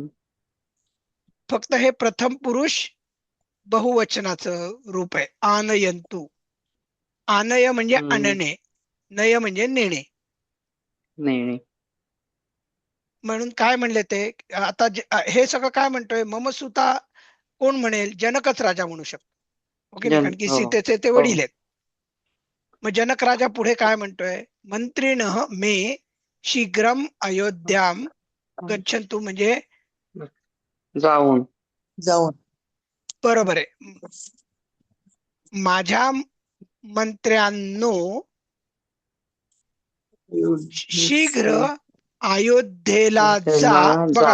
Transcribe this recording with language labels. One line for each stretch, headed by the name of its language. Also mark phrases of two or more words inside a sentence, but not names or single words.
Marathi: फक्त हे प्रथम पुरुष बहुवचनाचं रूप आहे, आनयंतू. आनय म्हणजे आणणे, नय म्हणजे नेणे. नाही. म्हणून काय म्हणले ते आता हे सगळं काय म्हणतोय?
Sanskrit: मम सुता
Marathi: कोण म्हणेल? जनकच राजा म्हणू शकतो. ओके, कारण की हो. सीतेचे ते वडील आहेत. मग जनक राजा पुढे काय म्हणतोय?
Sanskrit: मंत्रिणः मे शीघ्रम अयोध्याम गच्छन्तु,
Marathi: म्हणजे जाऊन. बरोबर आहे, माझ्या मंत्र्यांनो शीघ्र अयोध्येला जा. बघा,